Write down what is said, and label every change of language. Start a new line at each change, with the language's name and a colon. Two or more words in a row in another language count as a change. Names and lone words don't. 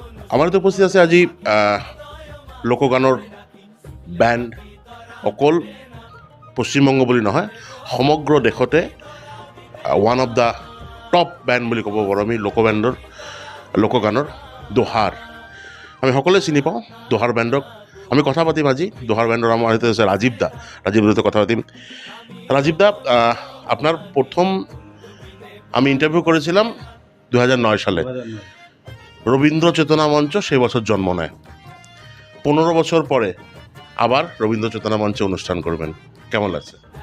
Assamese: আমাৰ উপস্থিত আছে আজি লোকগানৰ বেণ্ড অকল পশ্চিমবংগ বুলি নহয় সমগ্ৰ দেশতে
English: one of the top
Assamese: বেণ্ড বুলি ক'ব পাৰোঁ আমি লোকগানৰ দোহাৰ। আমি সকলোৱে চিনি পাওঁ দোহাৰ বেণ্ডক। আমি কথা পাতিম আজি দোহাৰ বেণ্ডৰ আমাৰ সৈতে আছে ৰাজীৱ দাৰ সৈতে কথা পাতিম।
Bangla: রাজীব দা, আপনার প্রথম আমি ইন্টারভিউ করেছিলাম 2009 সালে। রবীন্দ্র চেতনা মঞ্চ সেই বছর জন্ম নেয়। 15 বছর পরে আবার রবীন্দ্র চেতনা মঞ্চে অনুষ্ঠান করবেন, কেমন লাগছে?